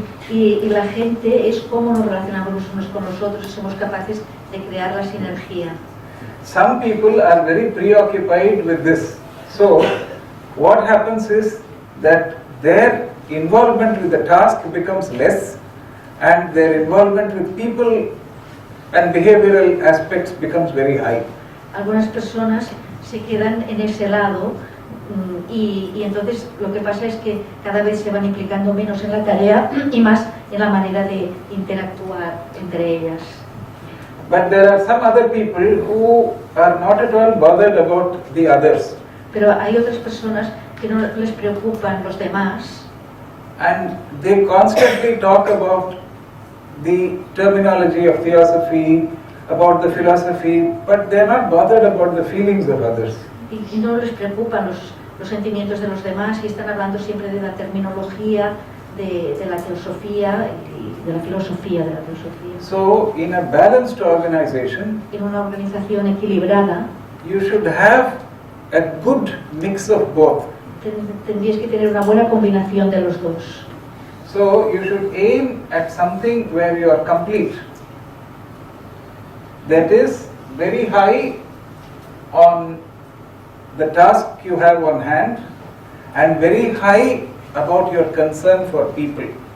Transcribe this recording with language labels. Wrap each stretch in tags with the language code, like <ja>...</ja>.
<es>Y la gente es cómo nos relacionamos los unos con los otros y somos capaces de crear la sinergia.</es> <en>Some people are very preoccupied with this. So, what happens is that their involvement with the task becomes less and their involvement with people and behavioral aspects becomes very high.</en> <es>Algunas personas se quedan en ese lado y entonces lo que pasa es que cada vez se van implicando menos en la tarea y más en la manera de interactuar entre ellas.</es> <en>But there are some other people who are not at all bothered about the others.</en> <es>Pero hay otras personas que no les preocupan los demás.</es> <en>And they constantly talk about the terminology of theosophy, about the philosophy, but they are not bothered about the feelings of others.</en> <es>Y no les preocupan los sentimientos de los demás y están hablando siempre de la terminología, de la teosofía y de la filosofía de la teosofía.</es> <en>So, in a balanced organization,</en> <es>en una organización equilibrada,</es> <en>you should have a good mix of both.</en> <es>Tendrías que tener una buena combinación de los dos.</es> <en>So, you should aim at something where you are complete. That is very high on the task you have on hand and very high about your concern for people.</en>